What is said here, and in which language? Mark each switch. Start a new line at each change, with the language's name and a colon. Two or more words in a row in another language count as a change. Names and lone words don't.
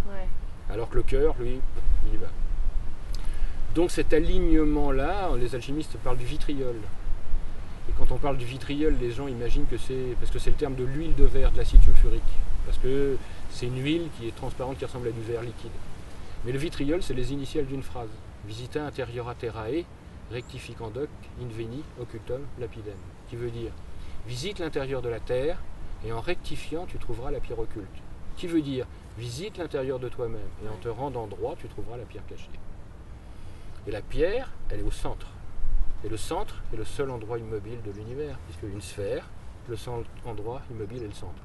French: Alors que le cœur, lui, il y va. Donc cet alignement-là, les alchimistes parlent du vitriol. Et quand on parle du vitriol, les gens imaginent que c'est, parce que c'est le terme de l'huile de verre, de l'acide sulfurique. Parce que c'est une huile qui est transparente, qui ressemble à du verre liquide. Mais le vitriol, c'est les initiales d'une phrase.
Latin: Visita interiora terrae, rectificandoc, inveni, occultum, lapidem.
French: Qui veut dire, visite l'intérieur de la terre, et en rectifiant, tu trouveras la pierre occulte. Qui veut dire, visite l'intérieur de toi-même, et en te rendant droit, tu trouveras la pierre cachée. Et la pierre, elle est au centre. Et le centre est le seul endroit immobile de l'univers, puisque une sphère, le seul endroit immobile est le centre.